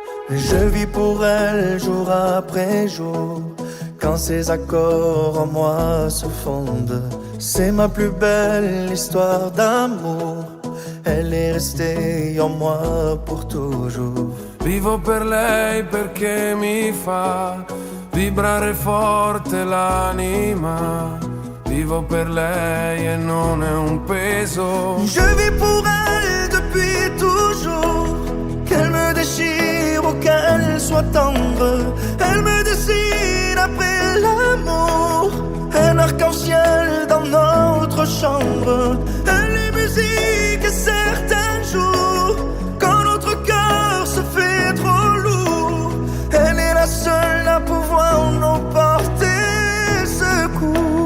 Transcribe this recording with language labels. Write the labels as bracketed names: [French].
[French] Je vis pour elle jour après jour. Quand ses accords en moi se fondent, c'est ma plus belle histoire d'amour. Elle est restée en moi pour toujours. [Italian] Vivo per lei perché mi fa vibrare forte l'anima. Vivo per lei et non è un peso. [French] Je vis pour elle depuis toujours. Qu'elle me déchire ou qu'elle soit tendre, elle me dessine après l'amour. Un arc-en-ciel dans notre chambre. Elle est musique et certains jours, quand notre cœur se fait trop lourd, elle est la seule à pouvoir nous porter secours.